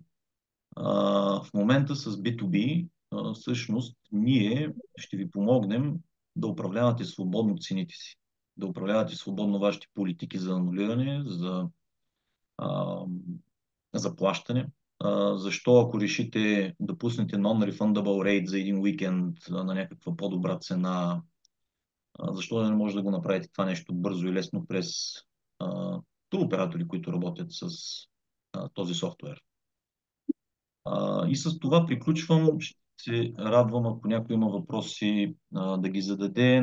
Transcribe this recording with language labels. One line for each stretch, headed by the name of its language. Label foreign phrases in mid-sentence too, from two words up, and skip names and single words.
Bulgarian: В момента с B2B всъщност ние ще ви помогнем да управлявате свободно цените си, да управлявате свободно вашите политики за анулиране, а, за плащане. Защо ако решите да пуснете
English: non-refundable rate
Bulgarian: за един уикенд на някаква по-добра цена, защо да не може да го направите това нещо бързо и лесно през туроператори, които работят с този софтуер. И с това приключвам. Ще се радвам, ако някой има въпроси, да ги зададе.